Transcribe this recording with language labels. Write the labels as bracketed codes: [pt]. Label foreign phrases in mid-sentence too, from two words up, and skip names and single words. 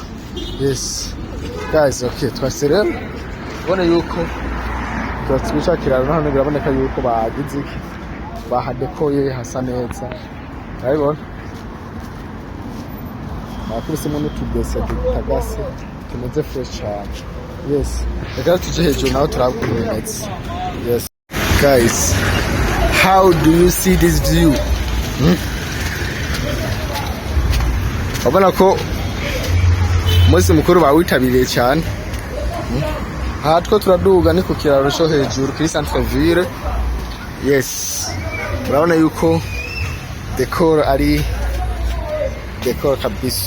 [en] Yes guys, okay, [rw] twase rero ubona yuko twatwishakira hano, biraboneka yuko bagize iki, bahadekoye hasa neza. Urabibona bakurisemo n'utudesa dutagase tumeze fresh cyane. Yes, reka tuje hejuru naho turabwiretse. [en] Yes guys, how do you see this view? [rw] Urabona ko umunsi mukuru bawitabiriye cyane, aha two turaduga ni ku kiraro cyo hejuru kuri [fr] centre ville. [rw] Yes, urabona yuko decor ari decor kabisa.